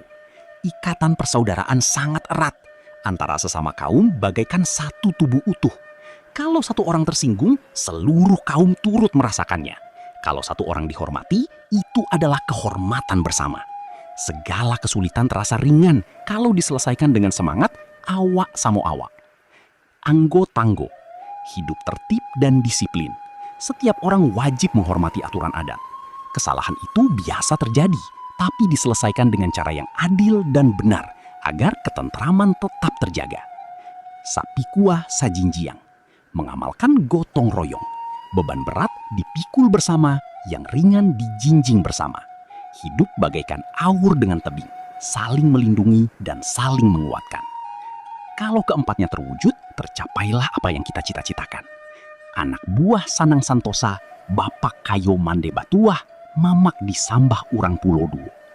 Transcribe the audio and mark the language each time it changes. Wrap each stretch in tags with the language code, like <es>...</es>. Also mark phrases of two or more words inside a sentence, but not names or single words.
<id>Ikatan persaudaraan sangat erat. Antara sesama kaum bagaikan satu tubuh utuh. Kalau satu orang tersinggung, seluruh kaum turut merasakannya. Kalau satu orang dihormati, itu adalah kehormatan bersama. Segala kesulitan terasa ringan kalau diselesaikan dengan semangat</id> <min>awak samo awak.</min> <id>Anggo Tanggo, hidup tertib dan disiplin. Setiap orang wajib menghormati aturan adat. Kesalahan itu biasa terjadi, tapi diselesaikan dengan cara yang adil dan benar agar ketentraman tetap terjaga.</id> <min>Sapikua Sajinjiang,</min> <id>mengamalkan gotong royong. Beban berat dipikul bersama, yang ringan dijinjing bersama. Hidup bagaikan awur dengan tebing, saling melindungi dan saling menguatkan. Kalau keempatnya terwujud, tercapailah apa yang kita cita-citakan.</id> <min>Anak buah Sanang Santosa, Bapak Kayo Mande Batuah, mamak disambah urang Pulodu.</min>